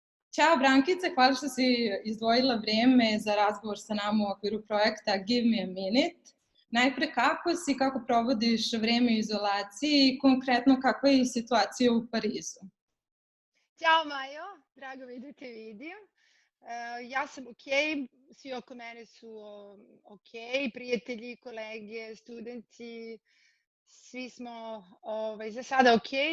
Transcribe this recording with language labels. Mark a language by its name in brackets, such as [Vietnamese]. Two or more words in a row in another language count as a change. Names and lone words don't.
[Serbian] Ćao Brankice, hvala što si izdvojila vreme za razgovor sa nama u okviru projekta [English] Give me a minute. [Serbian] Najpre kako si, kako provodiš vreme u izolaciji i konkretno kakva je situacija u Parizu? Ćao Majo, drago mi da te vidim. Ja sam okej, svi oko mene su okej, prijatelji, kolege, studenti, svi smo za sada okej.